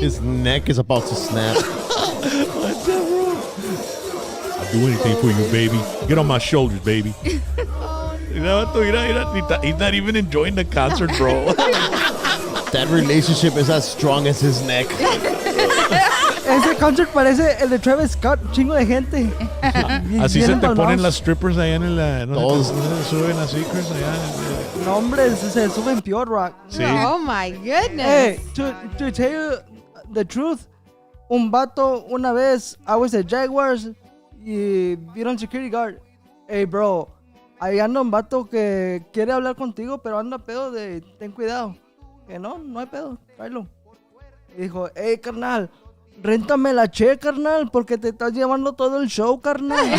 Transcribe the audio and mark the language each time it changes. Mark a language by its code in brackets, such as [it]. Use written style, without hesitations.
[en] His neck is about to snap. I'll do anything for you, baby. Get on my shoulders, baby. You know, he's not even enjoying the concert, bro. That relationship is as strong as his neck. [es] Ese concert parece el de Travis Scott, un chingo de gente. Así Bien se te empalmados. ponen las strippers allá en el... Todos. No se suben así, Chris, allá. No, hombre, se suben peor, Rock. Sí. [en] Oh my goodness. Hey, to tell you the truth, [es] un vato una vez, [en] I was at Jaguars [es] y vieron [en] security guard. [es] Hey, bro, ahí anda un vato que quiere hablar contigo, pero anda pedo de ten cuidado. Que no hay pedo, tráelo. Y dijo, hey, carnal, réntame la carnal, porque te estás llevando todo el show, carnal.